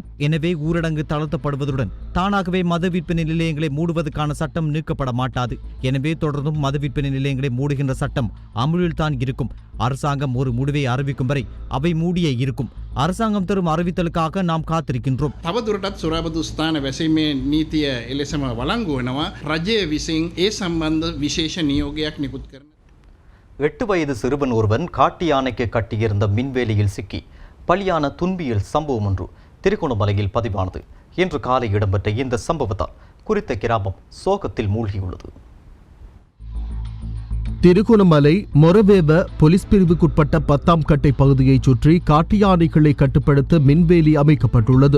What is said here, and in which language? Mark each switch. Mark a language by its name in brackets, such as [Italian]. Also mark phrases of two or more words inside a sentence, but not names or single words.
[Tamil] எனவே ஊரடங்கு தளர்த்தப்படுவதுடன் தானாகவே மது விற்பனை நிலையங்களை மூடுவதற்கான சட்டம் நீக்கப்பட மாட்டாது. எனவே தொடர்ந்தும் மது விற்பனை நிலையங்களை மூடுகின்ற சட்டம் அமுலில் தான் இருக்கும். அரசாங்கம் ஒரு முடிவை அறிவிக்கும் வரை அவை மூடியே இருக்கும். அரசாங்கம் தரும் அறிவித்தலுக்காக நாம் காத்திருக்கின்றோம். [Sinhala] තවදුරටත් සුරාබදු ස්ථාන වැසීමේ නීතිය එලෙසම වළංගු වෙනවා. රජය විසින් ඒ සම්බන්ධ විශේෂ නියෝගයක් නිකුත් කරන [Tamil] 8 வயது சிறுவன் ஒருவன் காட்டு யானைக்கு கட்டியிருந்த மின்வேலியில் சிக்கி பலியான துன்பியல் சம்பவம் ஒன்று திருகோணமலையில் பதிவானது. இன்று காலை இடம்பெற்ற இந்த சம்பவத்தால் குறித்த கிராமம் சோகத்தில் மூழ்கியுள்ளது. திருகோணமலை மொரவேவ போலீஸ் பிரிவுக்குட்பட்ட 10ஆம் கட்டை பகுதியைச் சுற்றி காட்டு யானைகளை கட்டுப்படுத்த மின்வேலி அமைக்கப்பட்டுள்ளது.